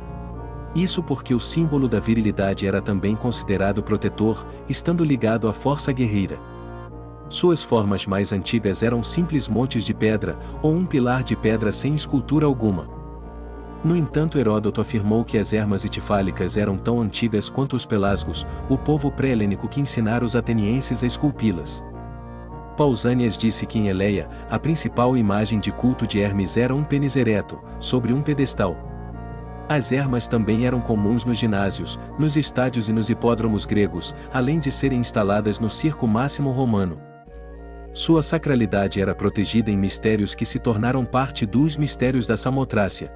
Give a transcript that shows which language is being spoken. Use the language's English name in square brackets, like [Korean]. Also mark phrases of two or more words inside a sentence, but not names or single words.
[Portuguese] Isso porque o símbolo da virilidade era também considerado protetor, estando ligado à força guerreira. Suas formas mais antigas eram simples montes de pedra, ou um pilar de pedra sem escultura alguma. No entanto, Heródoto afirmou que as ermas itifálicas eram tão antigas quanto os pelasgos, o povo pré-helênico que ensinara os atenienses a esculpi-las. Pausânias disse que em Eleia, a principal imagem de culto de Hermes era um pênis ereto, sobre um pedestal. As ermas também eram comuns nos ginásios, nos estádios e nos hipódromos gregos, além de serem instaladas no Circo Máximo romano. Sua sacralidade era protegida em mistérios que se tornaram parte dos mistérios da Samotrácia.